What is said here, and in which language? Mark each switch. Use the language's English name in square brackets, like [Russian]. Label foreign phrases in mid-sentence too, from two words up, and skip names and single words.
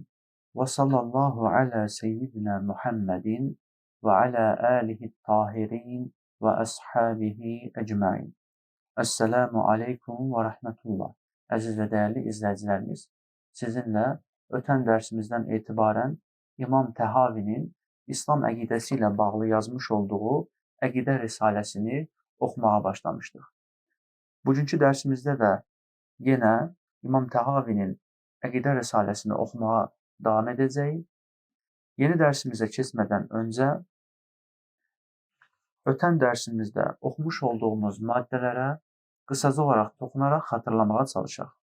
[Arabic] وصلى الله على سيدنا محمد وعلى آله الطاهرين وأصحابه أجمعين. السلام عليكم ورحمة الله. [Turkish] Aziz ve değerli izleyicilerimiz, sizinle [Azerbaijani] öten dersimizden itibaren İmam Tehavi'nin İslam əqidəsiyle bağlı yazmış olduğu Əqidə Risaləsini oxumağa başlamışdıq. Bugünkü dərsimizdə də yenə İmam Tehavi'nin Əqidə Risaləsini oxumağa davam edəcəyik. Yeni dərsimizə keçmədən öncə ötən dərsimizdə oxumuş olduğumuz maddələrə qısaca olaraq toxunaraq xatırlamağa çalışaq.